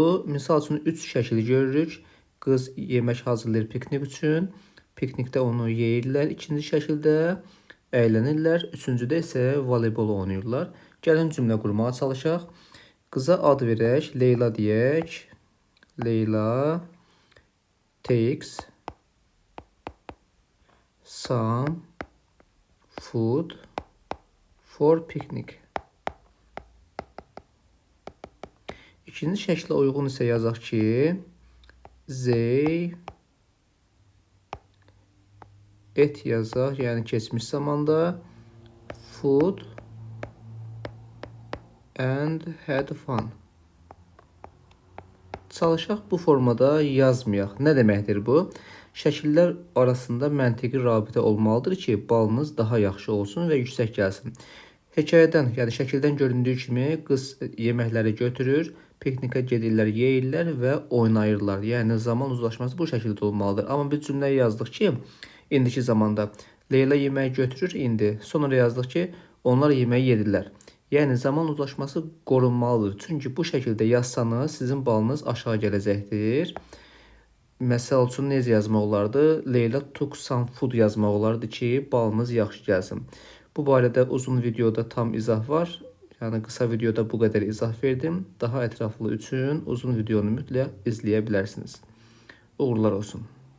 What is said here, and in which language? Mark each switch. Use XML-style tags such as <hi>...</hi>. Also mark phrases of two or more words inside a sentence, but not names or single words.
<az>Misal üçün 3 şəkil görürük. Qız yemək hazırlayır piknik üçün. Piknikdə onu yeyirlər. İkinci şəkildə əylənirlər. Üçüncüdə isə voleybol oynayırlar. Gəlin cümlə qurmağa çalışaq. Qıza ad verək, Leyla deyək.</az> <en>Leyla takes some food for picnic.</en> <az>İkinci şəklə uyğun isə yazaq ki,</az> <en>they et</en> <az>yazaq, yəni keçmiş zamanda</az> <en>food and had fun.</en> <az>Çalışaq bu formada yazmayaq. Nə deməkdir bu? Şəkillər arasında məntiqi rabitə olmalıdır ki, balınız daha yaxşı olsun və yüksək gəlsin. Hekayədən, yəni şəkildən göründüyü kimi qız yeməkləri götürür, piknikə gedirlər, yeyirlər və oynayırlar. Yəni zaman uzlaşması bu şəkildə olmalıdır. Amma biz cümləyi yazdıq ki, indiki zamanda Leyla yeməyi götürür indi. Sonra yazdıq ki, onlar yeməyi yedirlər. Yəni zaman uzlaşması qorunmalıdır. Çünki bu şəkildə yazsanız sizin balınız aşağı gələcəkdir. Məsəl üçün necə yazmaq olardı? Leyla</az> <en>took some food</en> <az>yazmaq olardı ki, balınız yaxşı gəlsin. Bu barədə uzun videoda tam izah var. Yəni qısa videoda bu qədər izah verdim. Daha ətraflı üçün uzun videonu mütləq izləyə bilərsiniz. Uğurlar olsun.</az>